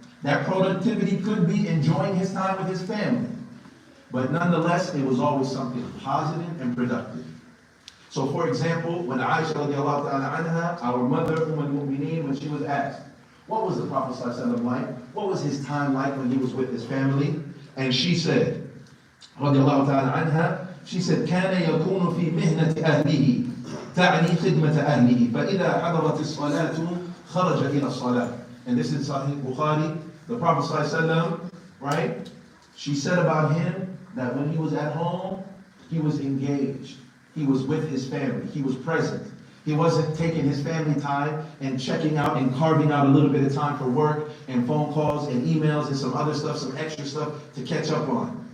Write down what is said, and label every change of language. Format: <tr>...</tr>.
<en>That productivity could be enjoying his time with his family. But nonetheless, it was always something positive and productive. So for example, when Aisha radiallahu ta'ala anha, our mother, al-Mu'mineen, when she was asked, what was the Prophet ﷺ like? What was his time like when he was with his family? And she said, radiallahu ta'ala anha, she said,</en> <ar>كان يكون في مهنة أهله تعني خدمة أهله فإذا حضرت الصلاة خرج إلى الصلاة.</ar> <en>And this is Sahih Bukhari, the Prophet ﷺ, right? She said about him that when he was at home, he was engaged. He was with his family. He was present. He wasn't taking his family time and checking out and carving out a little bit of time for work and phone calls and emails and some other stuff, some extra stuff to catch up on.</en>